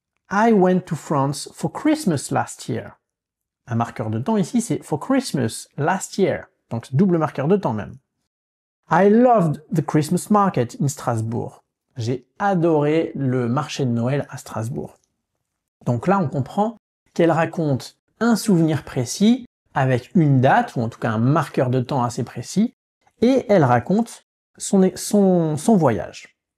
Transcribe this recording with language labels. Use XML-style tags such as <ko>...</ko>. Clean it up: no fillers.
<en>I went to France for Christmas last year.</en> <fr>Un marqueur de temps ici, c'est</fr> <en>for Christmas last year.</en> <fr>Donc double marqueur de temps même.</fr> <en>I loved the Christmas market in Strasbourg.</en> <fr>J'ai adoré le marché de Noël à Strasbourg. Donc là, on comprend qu'elle raconte un souvenir précis avec une date, ou en tout cas un marqueur de temps assez précis, et elle raconte son voyage.</fr>